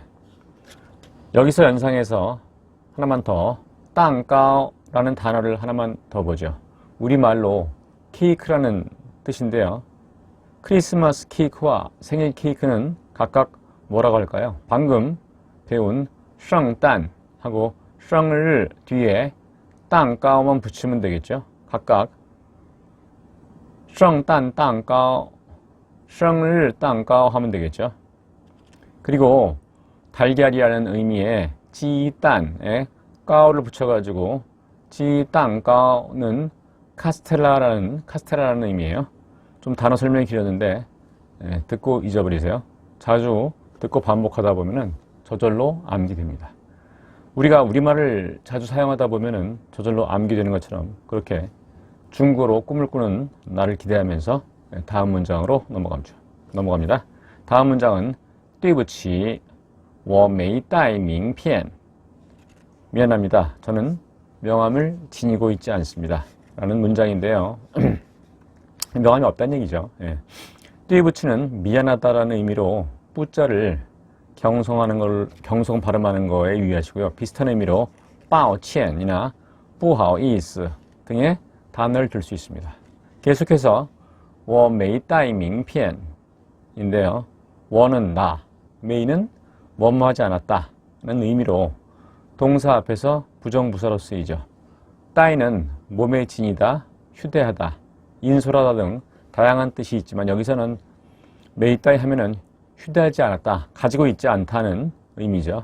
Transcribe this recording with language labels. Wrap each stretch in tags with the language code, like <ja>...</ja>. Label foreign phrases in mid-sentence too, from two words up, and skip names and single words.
<ko>여기서 연상해서 하나만 더 땅가오라는 단어를 하나만 더 보죠. 우리말로 케이크라는 뜻인데요. 크리스마스 케이크와 생일 케이크는 각각 뭐라고 할까요? 방금 배운 圣诞 하고 生日 뒤에 땅가오만 붙이면 되겠죠. 각각</ko> <zh>圣诞蛋糕 生日蛋糕</zh> <ko>하면 되겠죠. 그리고 달걀이라는 의미의 지단에 까오를 붙여가지고 지단까오는 카스텔라라는 의미예요. 좀 단어 설명이 길었는데 듣고 잊어버리세요. 자주 듣고 반복하다 보면은 저절로 암기됩니다. 우리가 우리말을 자주 사용하다 보면은 저절로 암기되는 것처럼 그렇게 중국어로 꿈을 꾸는 나를 기대하면서 다음 문장으로 넘어갑니다. 다음 문장은</ko> <zh>对不起我没带名片</zh> <ko>미안합니다. 저는 명함을 지니고 있지 않습니다. 라는 문장인데요. 명함이 없다는 얘기죠. 예. 对不起 는 미안하다라는 의미로 뿌자를 경성 발음하는 거에 유의하시고요. 비슷한 의미로 抱歉이나 不好意思 등의 단어를 들 수 있습니다. 계속해서</ko> <zh>我没带名片</zh> <ko>인데요. 我는 나, 没는 뭐뭐하지 않았다 는 의미로 동사 앞에서 부정부사로 쓰이죠. 따이는 몸에 지니다, 휴대하다, 인솔하다 등 다양한 뜻이 있지만 여기서는 메이따이 하면은 휴대하지 않았다, 가지고 있지 않다는 의미죠.</ko>